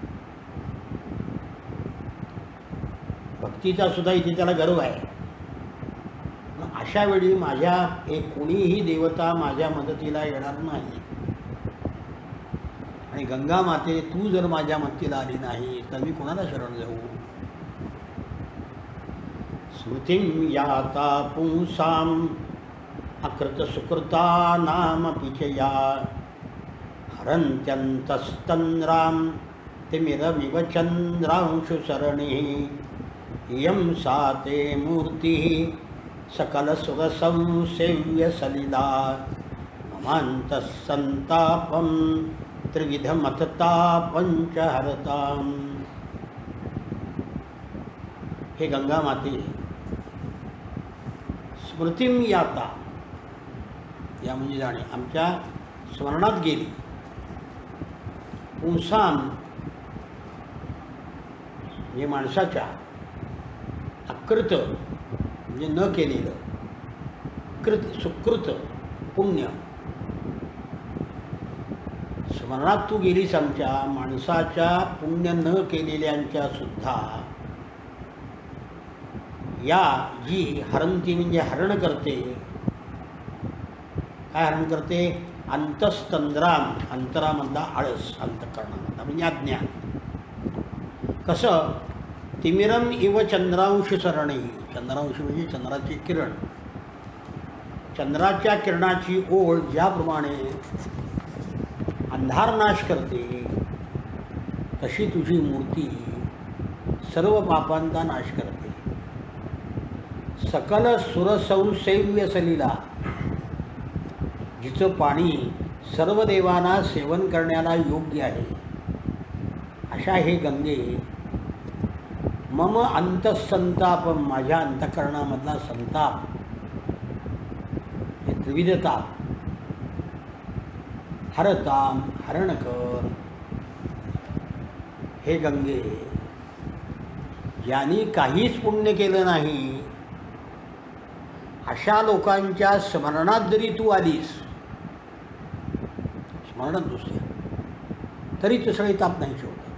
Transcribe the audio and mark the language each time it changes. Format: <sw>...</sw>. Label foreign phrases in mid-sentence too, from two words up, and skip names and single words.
<mr>भक्तीचा सुद्धा इथे त्याला गर्व आहे. अशा वेळी माझ्या कोणीही देवता माझ्या मदतीला येणार नाही. आणि गंगा माते तू जर माझ्या मदतीला आली नाही तर मी कोणाला शरण जाऊ.</mr> <sa>स्मृतिं याता पुंसाम अकृत सुकृता नाम पिचया हरन्त्यन्तस्तन्द्राम तिमिरमिव चंद्रांशु सरणि इयं सा ते मूर्ति सकलसुरसंसेव्य सलिला ममान्तः सन्तापं त्रिविधमततापञ्च हरताम्.</sa> <mr>हे गंगा माते,</mr> <sa>स्मृतिं याता,</sa> <mr>या म्हणजे जाणे, आमच्या स्मरणात गेली. पुंसाम म्हणजे माणसाच्या, अकृत म्हणजे न केलेलं, कृत सुकृत पुण्य, स्मरणात तू गेलीस आमच्या माणसाच्या पुण्य न केलेल्यांच्या सुद्धा. या जी हरंती म्हणजे हरण करते. काय हरण करते? अंतस्तंद्राम, अंतरामधला आळस, अंतःकरणामधला म्हणजे अज्ञान. कसं?</mr> <sa>तिमिरम इव चंद्रांश सरणी,</sa> <mr>चंद्रांश म्हणजे चंद्राची किरण, चंद्राच्या किरणाची ओळ ज्याप्रमाणे अंधार नाश करते, तशी तुझी मूर्ती सर्व पापांचा नाश करते.</mr> <sa>सकल सुरसंसेव्य सलिला,</sa> <mr>जिचं पाणी सर्व देवांना सेवन करण्याला योग्य आहे, अशा हे गंगे</mr> <sa>मम अंतःसंताप,</sa> <mr>माझ्या अंतःकरणामधला संताप, हे</mr> <sa>त्रिविधताप हरताम,</sa> <mr>हरण कर. हे गंगे, ज्यांनी काहीच पुण्य केलं नाही अशा लोकांच्या स्मरणात जरी तू आलीस, स्मरणात दुसऱ्या, तरी तुसळे ताप नाही होत.</mr>